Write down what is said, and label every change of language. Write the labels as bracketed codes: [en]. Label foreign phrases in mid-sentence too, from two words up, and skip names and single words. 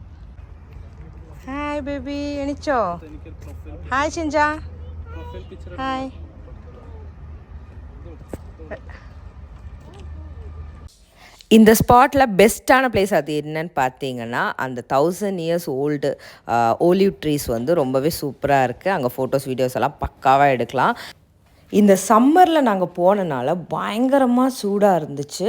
[ml] ஹாய் [en] hi baby [ml] എണിച്ചോ? ഹായ് ഷിൻജ. ഹായ്. [ta] இந்த ஸ்பாட்டில் பெஸ்ட்டான பிளேஸ் அது என்னன்னு பார்த்தீங்கன்னா, அந்த 1000 [en] years old olive trees [ta] வந்து ரொம்பவே சூப்பராக இருக்குது. அங்கே [en] photos videos [ta] எல்லாம் பக்காவாக எடுக்கலாம். இந்த சம்மரில் நாங்கள் போனனால பயங்கரமாக சூடாக இருந்துச்சு.